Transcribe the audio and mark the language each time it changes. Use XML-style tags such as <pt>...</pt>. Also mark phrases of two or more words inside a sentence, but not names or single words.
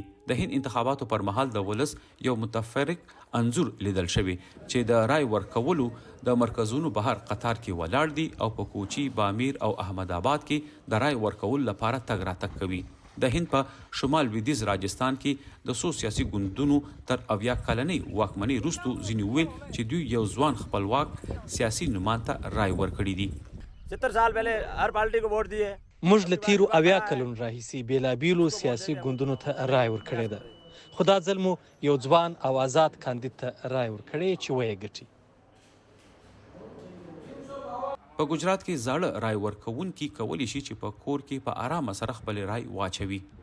<ps>د هند انتخاباتو پر مهال د ولس یو متفرق انځور لیدل شوی چې د رای ورکولو د مرکزونو بهر قطار کې ولاړ دي او په کوچي، بامیر او احمد آباد کې د رای ورکولو لپاره تګ راتګ کوي. د هند په شمال لویدیځ راجستان کې د څو سیاسي ګوندونو تر 70 کلنۍ واکمنۍ وروسته ځینې وویل چې دوی یو ځوان خپلواک سیاسي نومان ته رای ورکړي دي.</ps> <ur>70 سال پہلے ہر پارٹی کو ووٹ دیے.</ur> <ps>موږ له تیرو 70 کلونو راهیسې بېلابېلو سیاسي ګوندونو ته رای ورکړې ده، خو دا ځل مو یو ځوان او آزاد کاندید ته رای ورکړې چې ویې ګټي. په ګجرات کې زاړه رای ورکوونکي کولی شي چې په کور کې په آرامه سره خپل رای واچوي.</ps>